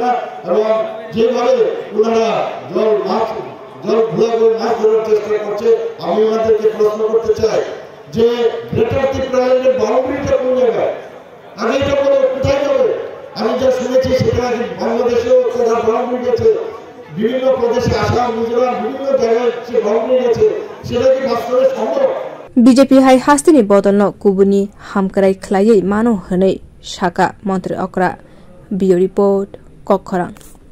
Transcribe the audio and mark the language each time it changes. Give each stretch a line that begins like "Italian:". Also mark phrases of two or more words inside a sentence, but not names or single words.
Bangla: না এবং যেভাবে ওনারা জল ঘোলা করে মাছ ধরার চেষ্টা করছে আমি ওনাদেরকে প্রশ্ন করতে চাই যে গ্রেটার ত্রিপুরাল্যান্ডের বাউন্ডারিটা কোন জায়গায় আগে এটা বলে কোথায় যাবে আমি যা শুনেছি সেটা বাংলাদেশেও তারা বাউন্ডারি গেছে বিভিন্ন প্রদেশে আসাম গুজরাট বিভিন্ন জায়গায় সে বাউন্ডারি গেছে সেটা কি বাস্তবে সম্ভব
Kok Borok: BJP hai hastini bodolno kubuni hamkrai khwlaiयै mano hwnei Saha mantri okra bio report kokkhorang